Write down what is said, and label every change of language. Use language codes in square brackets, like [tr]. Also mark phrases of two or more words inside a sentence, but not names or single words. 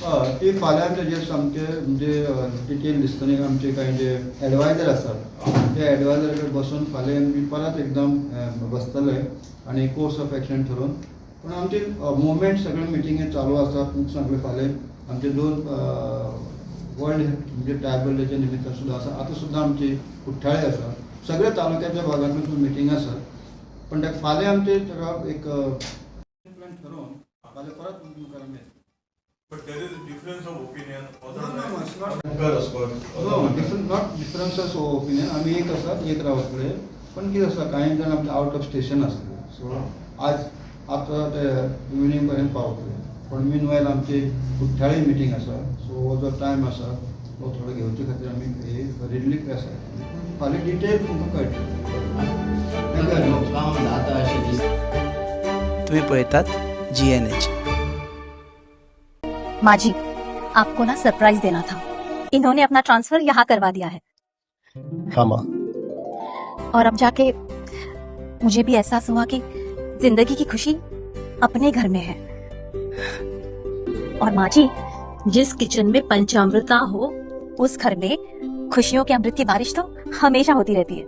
[kok] ती फाल्यां तेजे सामके म्हणजे डिटेल दिसतली आमचे कांय जे एडवायजर आसात ते एडवायजर कडेन बसून फाल्यां आमी परत एकदम बसतले आनी [en] course of action [kok] ठरोवन पूण आमचे मुवमेंट सगळे मिटिंगे चालू आसा. तुमकां सांगलें फाल्यां आमचे 2 वर्ल्ड म्हणजे ट्रायबल डेचे निमित्त सुद्दां आसा. आतां सुद्दां आमची कुठ्ठाळे आसा सगळे तालुक्याच्या भागांतून मिटिंग आसात पण फाल्यां आमचे एक प्लॅन ठरोवन फाल्यां परत तुमकां आमी [en] But there is a difference of opinion. No, it's not. difference of opinion [kok] आमी एक आसात एक रावतले पण कितें आसा कांय जाण आमचे [en] out of station [kok] आसले सो आज आतां ते इवनिंग पर्यंत पावतले पण मीनवायल आमची कुठ्ठाळी मिटींग आसा सो हो जो टायम आसा तो थोडो घेवचे खातीर आमी हे रिडली प्रेस फाल्यां डिटेल तुमकां कळटलें. तुम्ही पळयतात GNH. माजी, [hi] आपको ना सरप्राइज देना था. इन्होंने अपना ट्रांसफर यहाँ करवा दिया है हाँ माँ. और अब जाके मुझे भी एहसास हुआ कि जिंदगी की खुशी अपने घर में है. और माँ जी, जिस किचन में पंचामृता हो उस घर में खुशियों के अमृत की बारिश तो हमेशा होती रहती है.